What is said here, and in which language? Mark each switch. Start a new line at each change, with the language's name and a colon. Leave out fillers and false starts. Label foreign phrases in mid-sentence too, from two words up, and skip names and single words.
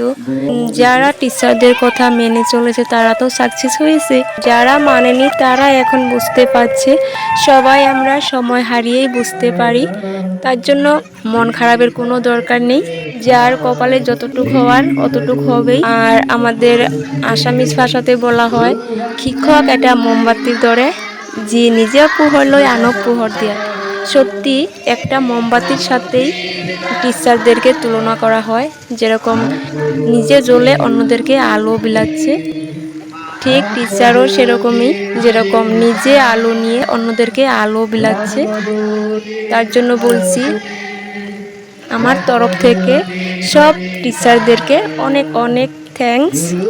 Bangla: যারা টিচারদের কথা মেনে চলেছে তারা তো সাকসেস হয়েছে, যারা মানেনি তারা এখন বুঝতে পারছে। সবাই আমরা সময় হারিয়েই বুঝতে পারি। তার জন্য মন খারাপের কোনো দরকার নেই। যার কপালে যতটুক হওয়ার অতটুক হবেই। আর আমাদের আসামিজ ভাষাতে বলা হয়,
Assamese: শিক্ষক এটা মোমবাতির দরে, যে নিজে পোহর লয় আনক পোহর দিয়া।
Bangla: সত্যি একটা মোমবাতির সাথেই টিচারদেরকে তুলনা করা হয়। যেরকম নিজে জ্বলে অন্যদেরকে আলো বিলাচ্ছে, ঠিক টিচারও সেরকমই, যেরকম নিজে আলো নিয়ে অন্যদেরকে আলো বিলাচ্ছে। তার জন্য বলছি, আমার তরফ থেকে সব টিচারদেরকে অনেক অনেক থ্যাঙ্কস।